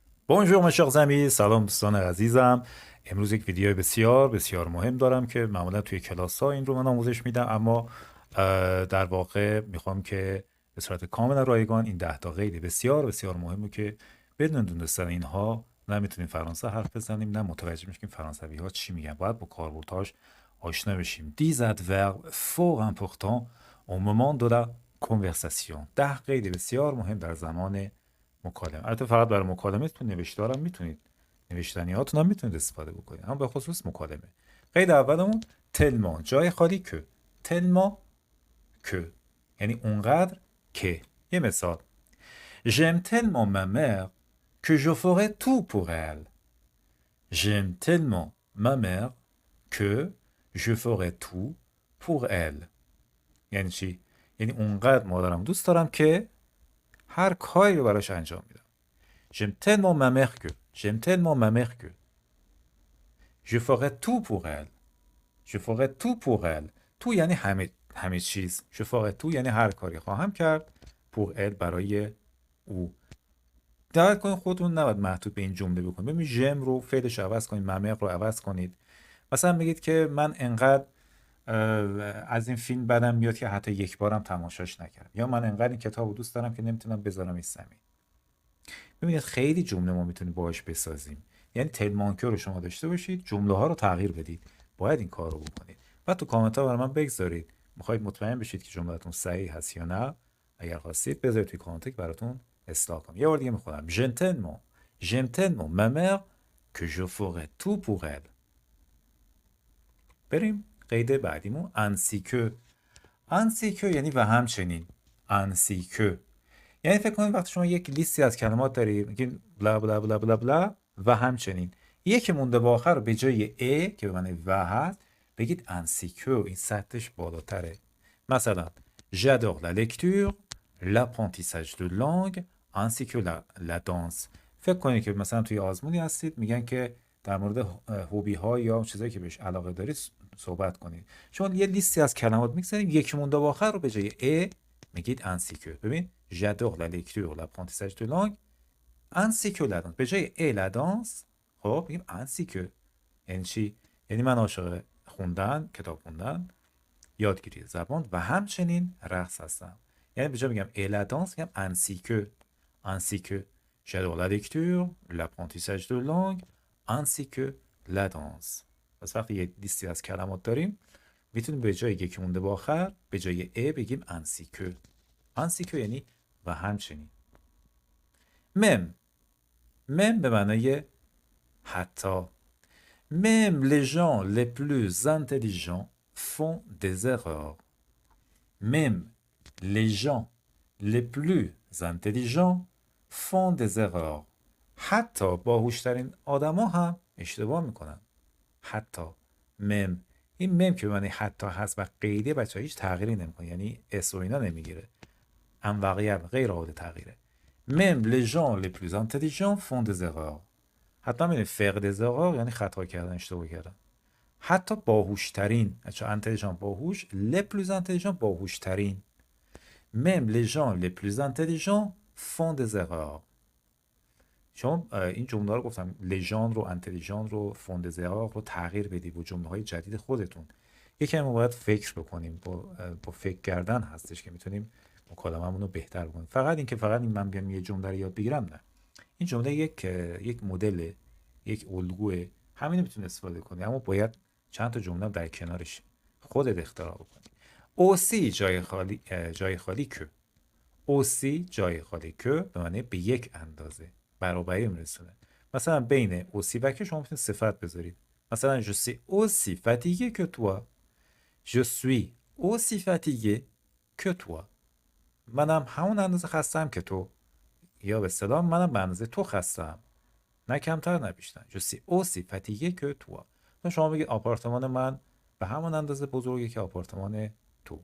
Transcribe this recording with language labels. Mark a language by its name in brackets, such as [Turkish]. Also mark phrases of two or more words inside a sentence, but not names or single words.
[French] Bonjour mes chers amis، [Persian] سلام دوستان عزیزم. امروز یک ویدیو بسیار بسیار مهم دارم که معمولا توی کلاس ها این رو من آموزش میدم، اما در واقع میخوام که به صورت کامل رایگان این 10 تا قید بسیار بسیار مهمه که بدون دونستن اینها نه میتونیم فرانسه حرف بزنیم نه متوجه میشیم فرانسوی ها چی میگن. باید با کاربردهاش آشنا بشیم. [French] 10 adverbes fort importants au moment de la conversation. [Persian] 10 قید بسیار مهم در زمان مکالمه. البته فقط برای مکالمه تو نوشتارم میتونید، نوشتنیاتون هم میتونید استفاده بکنید، اما به خصوص مکالمه. قید اولمون تلمان، جای خالی که. تلمان که یعنی اونقدر که. یه مثال: [French] J'aime tellement ma mère que je ferai tout pour elle. J'aime tellement ma mère que je ferai tout pour elle. [Persian] یعنی چی؟ یعنی اونقدر مادرم دوست دارم که هر کاری رو براش انجام میدم. [French] J'aime tellement ma mère que. J'aime tellement ma mère que. Je ferai tout pour elle. Je ferai tout pour elle. [Persian] tout یعنی همه چیز. [French] Je ferai tout [Persian] یعنی هر کاری خواهم کرد. [French] pour elle [Persian] برای او. دقت کنید خودتون نباید محدود به این جمله بکنید. ببینید ژم رو فعلش عوض کنید، ممر رو عوض کنید. مثلا بگید که من انقدر از این فیلم بدم میاد که حتی یک بارم تماشاش نکردم، یا من انقدر این کتاب رو دوست دارم که نمیتونم بذارم این زمین. ببینید خیلی جمله ما میتونیم باهاش بسازیم. یعنی تلمانکر رو شما داشته باشید، جمله ها رو تغییر بدید. باید این کار رو بکنید. بعد تو کامنت ها برای من بگذارید میخواید مطمئن بشید که جملهتون صحیح هست یا نه. اگر خواستید بذارید توی کامنت که براتون اصلاح کنم. یه بار دیگه میخونم: [French] J'aime tellement ma mère que je ferai tout pour elle. [Persian] بریم قید بعدیمون [French] ainsi que [Persian] یعنی و همچنین. [French] ainsi que [Persian] یعنی فکر کنید وقتی شما یک لیستی از کلمات دارید میگید بلا بلا بلا بلا بلا و همچنین، یکی مونده با آخر رو به جای ا که به معنی و هست بگید [French] ainsi que. [Persian] این سطحش بالاتره. [French] مثلا j'adore la lecture, l'apprentissage de langue ainsi que la danse. [Persian] فکر کنید که مثلا توی آزمونی هستید میگن که در مورد هوبی ها یا چیزایی که بهش علاقه دارید صحبت کنید. شما یه لیستی از کلمات میگذارید، یکی مونده با آخر رو به جای ا میگید [French] ainsi que. ببین j'adore la lecture, l'apprentissage de langue ainsi que la danse. [Persian] به جای ا [French] la danse [Persian] خب میگیم [French] ainsi que. [Persian] یعنی چی؟ یعنی من عاشق خوندن، کتاب خوندن، یادگیری زبان و همچنین رقص هستم. یعنی به جای میگم ا [French] la danse میگم ainsi que j'adore la lecture, l'apprentissage de langue ainsi que la danse. [Persian] پس وقتی یه لیستی از کلمات داریم میتونیم به جای یکی مونده با آخر به جای ا بگیم [French] ainsi que. ainsi que [Persian] یعنی و همچنین. مم به معنای حتی. [French] Même les gens les plus intelligents font des erreurs. Même les gens les plus intelligents font des erreurs. [Persian] حتی باهوشترین آدما هم اشتباه میکنن. حتی. مم این مم که به معنی حتی هست و قیده بچه هیچ تغییری نمیکنه، یعنی اس و اینا نمیگیره. انواقیت غیر قابل تغییره. [French] Même les gens les plus intelligents font des erreurs. [Persian] حتی میدونی [French] faire des erreurs [Persian] یعنی خطا کردن، اشتباه کردن. حتی باهوشترین، چون intelligent باهوش، [French] les plus intelligents باهوشترین. Même les gens les plus intelligents font des erreurs. [Persian] شما این جمله رو گفتم [French] les gens [Persian] رو intelligent رو [French] font des erreurs [Persian] رو تغییر بدید با جمله های جدید خودتون. یکم باید فکر بکنیم. با فکر کردن هستش که میتونیم مکالمه‌مون رو بهتر بکنیم. فقط این که فقط این من بیام یه جمله رو یاد بگیرم نه. این جمله یک مدل، یک الگوه، همین میتونید استفاده کنید، اما باید چند تا جمله در کنارش خودت اختراع بکنی. اوسی جای خالی که. اوسی جای خالی که به معنی به یک اندازه برابری میرسونه. مثلا بین اوسی و که شما میتونید صفت بذارید. [French] مثلا je suis aussi fatigué que toi. Je suis aussi fatigué que toi. [Persian] منم همون اندازه خستم که تو. یا به اصطلاح منم به اندازه تو خستم، نه کمتر نه بیشتر. [French] je suis aussi fatigué que toi. [Persian] شما بگید آپارتمان من به همون اندازه بزرگه که آپارتمان تو.